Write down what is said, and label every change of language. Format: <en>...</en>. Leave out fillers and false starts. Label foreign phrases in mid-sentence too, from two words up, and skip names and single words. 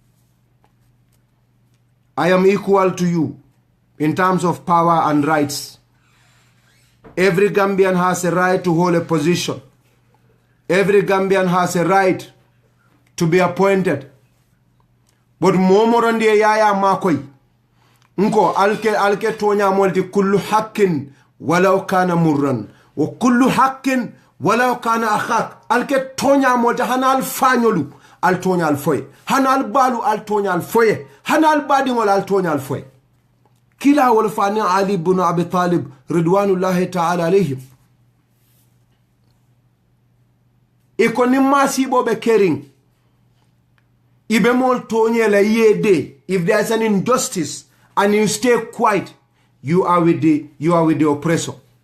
<en>I am equal to you in terms of power and rights. Every Gambian has a right to hold a position. Every Gambian has a right to be appointed.</en> <man>But momorandi yaya makoy nko alke tonya molti</man> <ar>كل حق ولو كان مرا وكل حق ولو كان أخاك</ar> <man>alke tonya molti hanal fanyolu al tonya al foy hanal balu al tonya al foy hanal badingol al tonya al foy kila wal fani Ali ibn Abi Talib</man> <ar>رضوان الله تعالى عليهم</ar> <man>ikoni masibo be kering</man> <en>if there's an injustice and you stay quiet, you are with the oppressor.</en>